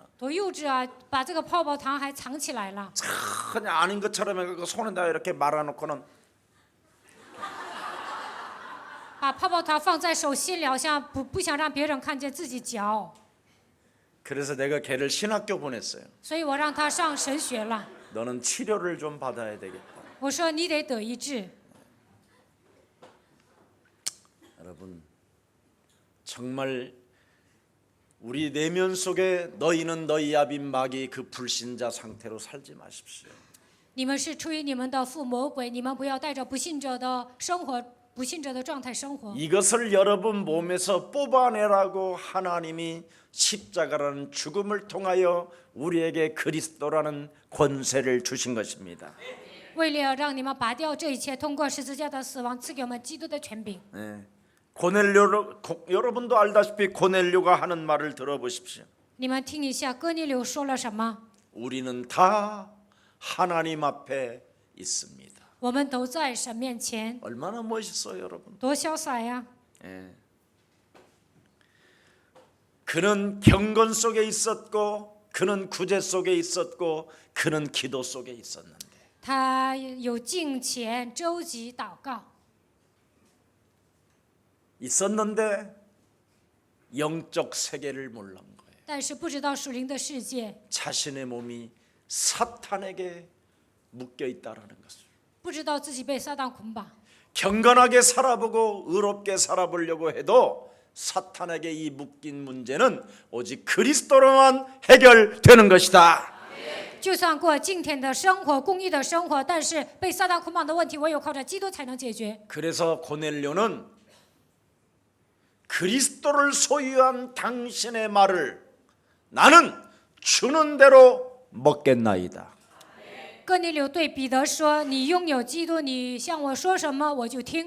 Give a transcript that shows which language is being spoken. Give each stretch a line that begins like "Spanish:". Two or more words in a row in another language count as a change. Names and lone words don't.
Chinese: 多幼稚啊！把这个泡泡糖还藏起来了，
Korean: 그냥 아닌 것처럼 해서 손에다 이렇게 말아놓고는
Chinese: 把泡泡糖放在手心里，好像不想让别人看见自己嚼。
Korean: 그래서 내가 걔를 신학교 보냈어요.
Chinese: 所以我让他上神学了。
Korean: 너는 치료를 좀 받아야 되겠다.
Chinese: 我说你得得医治。
Korean: 여러분 정말 우리 내면 속에 너희는 너희 아비 마귀 그 불신자 상태로 살지 마십시오.
Chinese: 你们是出于你们的父魔鬼，你们不要带着不信者的生活、不信者的状态生活。
Korean: 이것을 여러분 몸에서 뽑아내라고 하나님이 십자가라는 죽음을 통하여 우리에게 그리스도라는 권세를 주신 것입니다.
Chinese: 为了让你们拔掉这一切，通过十字架的死亡赐给我们基督的权柄。
Korean: 여러분도 알다시피 고넬료가 하는 말을 들어보십시오.
Chinese: 你们听一下哥尼流说了什么？
Korean: 우리는 다 하나님 앞에 있습니다.
Chinese: 我们都在神面前，
Korean: 얼마나 멋있어요, 여러분.
Chinese: 多潇洒呀！
Korean: 그는 경건 속에 있었고, 그는 구제 속에 있었고, 그는 기도 속에 있었는데
Chinese: 他有敬虔、周集、祷告，
Korean: 있었는데 영적 세계를 몰란 거예요.
Chinese: 但是不知道属灵的世界，
Korean: 자신의 몸이 사탄에게 묶여 있다라는 것을.
Chinese: 不知道自己被撒旦捆绑。
Korean: 경건하게 살아보고 의롭게 살아보려고 해도 사탄에게 이 묶인 문제는 오직 그리스도로만 해결되는 것이다.
Chinese: 就算过敬虔的生活、公义的生活，但是被撒旦捆绑的问题，唯有靠着基督才能解决。
Korean: 그래서 고넬료는 그리스도를 소유한 당신의 말을 나는 주는 대로 먹겠나이다.
Chinese: 哥尼流对彼得说：“你拥有基督，你向我说什么，我就听。”